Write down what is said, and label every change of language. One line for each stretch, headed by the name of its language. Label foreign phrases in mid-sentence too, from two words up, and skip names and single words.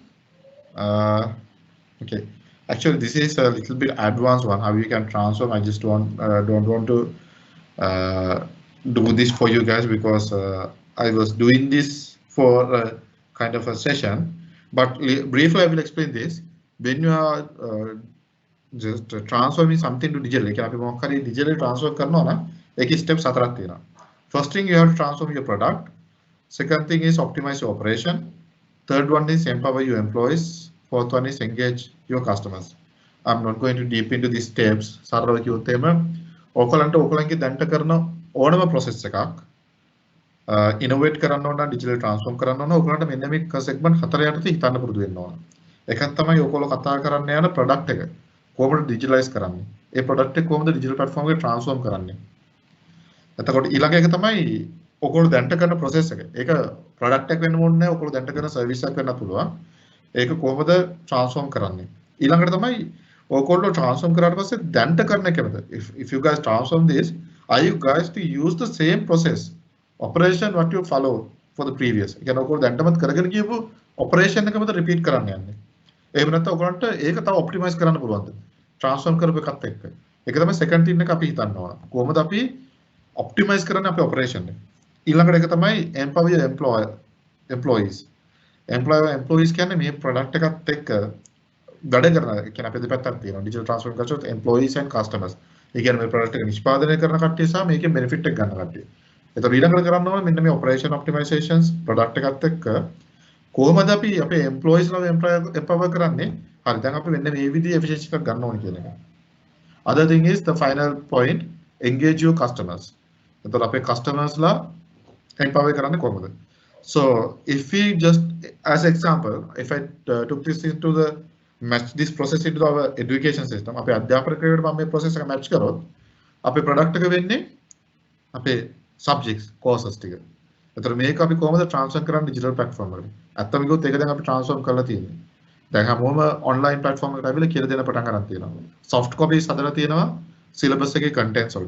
English: Okay, actually this is a little bit advanced one, how you can transform. I just don't want to do this for you guys because I was doing this for a kind of a session, but briefly I will explain this. When you are just transforming something to digital,
Sinhala: අපි මොකක් හරි
English: digital transfer
Sinhala: කරනවා නම් ඒකේ steps 4ක් තියෙනවා.
English: First thing, you have to transform your product. Second thing is optimize your operation. Third one is empower your employees. Fourth one is engage your customers. I'm not going to deep into these steps.
Sinhala: සරලව කිව්වොත් එහෙම ඕකලන්ට ඕකලන්ගේ දැන්ට කරන ඕනම process එකක් innovate කරන්න ඕන නම්
English: digital transform
Sinhala: කරන්න ඕන ඕකලන්ට මෙන්න මේ segment 4 යටතේ හිතන්න පුරුදු වෙන්න ඕන. එකක් තමයි ඕකලෝ කතා කරන්න යන product එක කොහොමද digitalize කරන්නේ. ඒ product එක කොහොමද
English: digital platform
Sinhala: එකට transform කරන්නේ. එතකොට ඊළඟ එක තමයි ඔයගොල්ලෝ දැන්ට කරන process එක. ඒක product එකක් වෙන්න ඕනේ නැහැ. ඔයගොල්ලෝ දැන්ට කරන service එකක් වෙන්න පුළුවන්. ඒක කොහොමද transform කරන්නේ. ඊළඟට තමයි ඔයගොල්ලෝ transform කරාට පස්සේ දැන්ට කරන එකමද.
English: If you guys transform this, are you guys to use the same process operation what you follow for the previous.
Sinhala: ඒ කියන්නේ ඔයගොල්ලෝ දැන්ටමත් කරගෙන ගියපු operation එකමද repeat කරන්න යන්නේ. එහෙම නැත්නම් ඔයගොල්ලන්ට ඒක තව optimize කරන්න පුළුවන්ද? transform කරපු එකත් එක්ක. ඒක තමයි
English: second thing
Sinhala: එක අපි හිතන්න ඕන. කොහොමද අපි optimize කරන්නේ අපේ operation එක. ඊළඟට එක තමයි
English: empower your employees.
Sinhala: Employees කියන්නේ මේ product එකත් එක්ක වැඩ කරන. ඒ කියන්නේ අපේ දෙපැත්තක් තියෙනවා.
English: digital transform
Sinhala: කරනකොට
English: employees and customers.
Sinhala: ඒ කියන්නේ මේ product එක නිෂ්පාදනය කරන කට්ටිය සහ මේකේ benefit එක ගන්න කට්ටිය. එතකොට ඊළඟට කරන්න ඕනේ මෙන්න මේ
English: operation optimizations product
Sinhala: එකත් එක්ක කොහොමද අපි අපේ employees ලා empower කරන්නේ? හරි දැන් අපි මෙන්න මේ විදිහේ efficiency එකක් ගන්න ඕනේ කියන එක.
English: Other thing is the final point, engage your customers.
Sinhala: එතකොට අපේ customers ලා empower කරන්නේ කොහොමද?
English: So if we just as example, if I took this into the match this process into our education system,
Sinhala: අපේ අධ්‍යාපන ක්‍රමයට මම මේ process එක match කරොත් අපේ product එක වෙන්නේ අපේ
English: subjects courses
Sinhala: ටික. එතකොට මේක අපි කොහොමද transfer කරන්නේ
English: digital platform
Sinhala: වලට? ඇත්තම කිව්වොත් ඒක දැන් අපි transform කරලා තියෙන්නේ. දැන් හැමෝම
English: online platform
Sinhala: එකට ඇවිල්ලා කියලා දෙන පටන් ගන්න තියෙනවා.
English: soft copies
Sinhala: හදලා තියෙනවා syllabus එකේ contents වලට.